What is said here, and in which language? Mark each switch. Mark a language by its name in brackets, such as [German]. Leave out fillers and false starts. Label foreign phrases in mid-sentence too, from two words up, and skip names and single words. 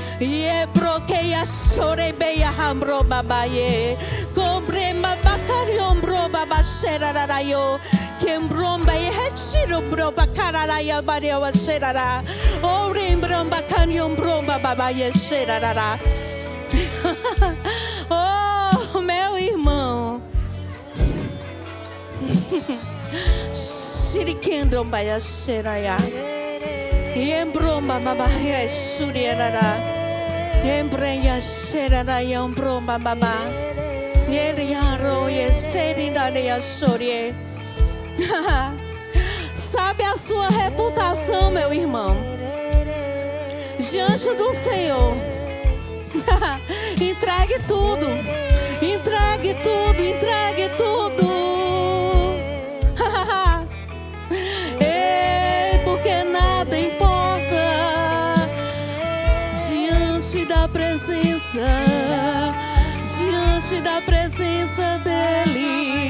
[Portuguese] Ye brokeia chorebeia hambro babaye. Combrema bacariumbro babasherarayo. Kembromba e retiro broba cararaia bareu xerará. Orembramba caniumbro babaye xerará. Oh, meu irmão. Shirikendromba ya xeraya. Embromba babaye xuriará. Embrenha xeraraia umbromba babá. Yeriaro ye serinaria xorie. Sabe a sua reputação, meu irmão, diante do Senhor. Entregue tudo, entregue tudo, entregue tudo. Ei, porque nada importa diante da presença dEle.